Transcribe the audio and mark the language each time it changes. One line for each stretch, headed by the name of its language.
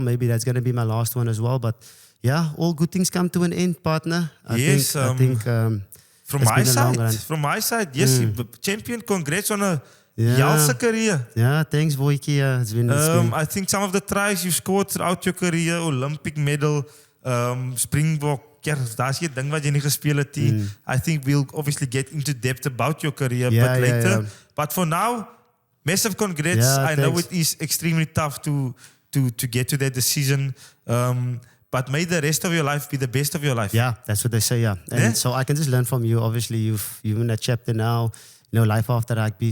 English: Maybe that's going to be my last one as well. But yeah, all good things come to an end, partner. I think from my side, yes, champion. Congrats on a Jalse career. Yeah, thanks, Boykie. It's been. I think some of the tries you've scored throughout your career, Olympic medal, Springbok.
Afrikaans: Ja, daar's geen ding wat jy nie gespeel het nie.
English: I think we'll obviously get into depth about your career a bit later. Yeah. But for now, massive congrats. Yeah, I know it is extremely tough to get to that decision. But may the rest of your life be the best of your life. Yeah, that's what they say, yeah. And so I can just learn from you. Obviously, you're in that chapter now, life after rugby.